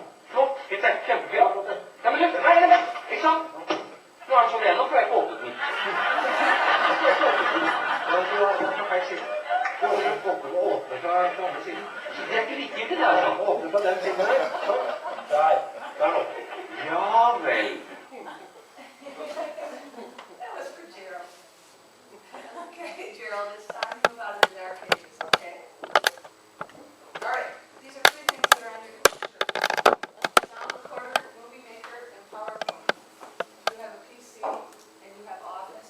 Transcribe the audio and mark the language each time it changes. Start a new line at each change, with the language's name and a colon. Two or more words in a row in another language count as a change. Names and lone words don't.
Norwegian: Flott. Kjempefint. Ja, men luft. Nei, ikke sant? Nå er den sånn igjen, nå får jeg ikke åpnet den. Du har feil side. Du åpner fra andre siden. Det er ikke likegyldig, det, altså. Åpner fra den siden her. Sånn. Der nå. Ja vel.
English: That was for Gerald. Okay, Gerald, it's time to move out of the dark ages, okay? All right, these are three things that are on your computer. Sound recorder, movie maker, and PowerPoint. You have a PC, and you have Office.